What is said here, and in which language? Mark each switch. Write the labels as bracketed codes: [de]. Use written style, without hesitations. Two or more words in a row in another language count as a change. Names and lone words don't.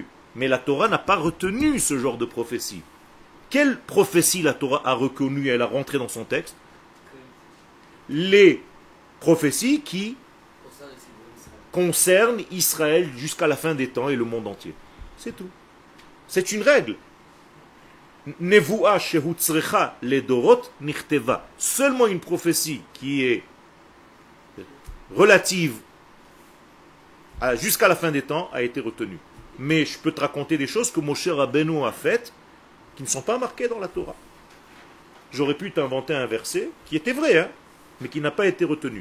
[fr] Mais la Torah n'a pas retenu ce genre de prophétie. Quelle prophétie la Torah a reconnue et elle a rentré dans son texte? Les prophéties qui concernent Israël jusqu'à la fin des temps et le monde entier. C'est tout. C'est une règle. [he] נבואה שהוצרכה לדורות נכתבה. [fr] Seulement une prophétie qui est relative jusqu'à la fin des temps a été retenue. Mais je peux te raconter des choses que Moshe Rabbeinu a faites qui ne sont pas marquées dans la Torah. J'aurais pu t'inventer un verset qui était vrai, hein, mais qui n'a pas été retenu.